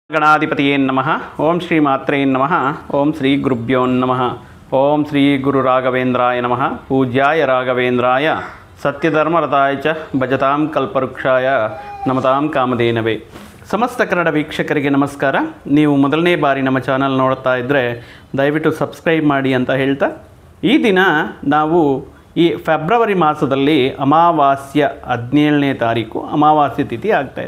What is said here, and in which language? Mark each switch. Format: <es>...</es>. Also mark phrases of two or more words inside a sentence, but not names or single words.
<sa>ಗಣಾಧಿಪತಿಯೇ ನಮಃ. ಓಂ ಶ್ರೀ ಮಾತ್ರೇ ನಮಃ. ಓಂ ಶ್ರೀ ಗುರುಭ್ಯೋ ನಮಃ. ಓಂ ಶ್ರೀ ಗುರು ರಾಘವೇಂದ್ರಾಯ ನಮಃ. ಪೂಜ್ಯಾಯ ರಾಘವೇಂದ್ರಾಯ ಸತ್ಯಧರ್ಮರತಾಯ ಚ ಭಜತಾಂ ಕಲ್ಪವೃಕ್ಷಾಯ ನಮತಾಂ ಕಾಮಧೇನವೇ.</sa> <kn>ಸಮಸ್ತ ಕನ್ನಡ ವೀಕ್ಷಕರಿಗೆ ನಮಸ್ಕಾರ. ನೀವು ಮೊದಲನೇ ಬಾರಿ ನಮ್ಮ ಚಾನಲ್ ನೋಡ್ತಾ ಇದ್ದರೆ ದಯವಿಟ್ಟು ಸಬ್ಸ್ಕ್ರೈಬ್ ಮಾಡಿ ಅಂತ ಹೇಳ್ತಾ, ಈ ದಿನ ನಾವು ಈ ಫೆಬ್ರವರಿ ಮಾಸದಲ್ಲಿ ಅಮಾವಾಸ್ಯ 17ನೇ ತಾರೀಕು ಅಮಾವಾಸ್ಯ ತಿಥಿ ಆಗ್ತಾಯಿದೆ.</kn>